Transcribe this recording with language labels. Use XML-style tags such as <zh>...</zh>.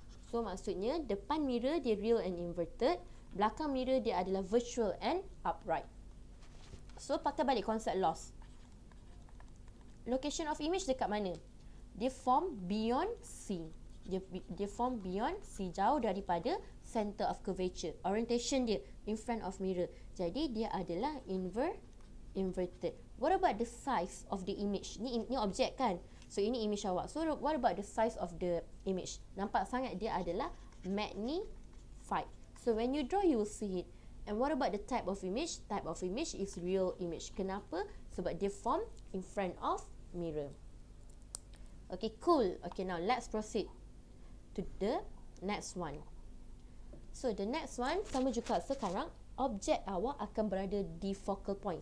<ms>So, maksudnya depan mirror dia</ms> <en>real and inverted.</en> <ms>Belakang mirror dia adalah</ms> <en>virtual and upright.</en> <ms>So, pakai balik konsep loss. Location of image dekat mana? Dia form beyond C. Dia form beyond C, jauh daripada center of curvature.</ms> <en>Orientation dia in front of mirror.</en> <ms>Jadi, dia adalah inverted.</ms> <en>What about the size of the image?</en> <ms>Ni objek kan? So, ini image awak.</ms> <en>So, what about the size of the image?</en> <ms>Nampak sangat dia adalah magnified.</ms> <en>So, when you draw, you will see it. And what about the type of image? Type of image is real image.</en> <ms>Kenapa? Sebab dia</ms> <en>form in front of mirror. Okay, cool. Okay, now let's proceed to the next one.</en> <ms>So, the next one, sama juga sekarang, objek awak akan berada di focal point.</ms>